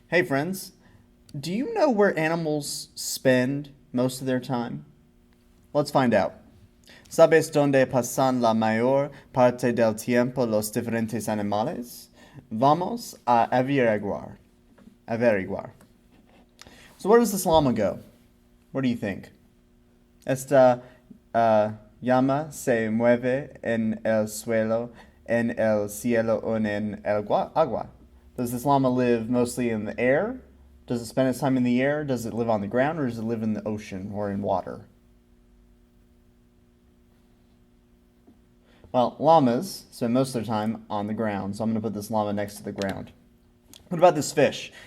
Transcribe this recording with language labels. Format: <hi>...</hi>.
<en>Hey friends, do you know where animals spend most of their time? Let's find out.</en> <es>¿Sabes dónde pasan la mayor parte del tiempo los diferentes animales? Vamos a averiguar.</es> <en>So where does this llama go? Where do you think?</en> <es>Esta llama se mueve en el suelo, en el cielo, o en el agua.</es> <en>Does this llama live mostly in the air? Does it spend its time in the air? Does it live on the ground? Or does it live in the ocean or in water? Well, llamas spend most of their time on the ground, so I'm going to put this llama next to the ground. What about this fish?</en>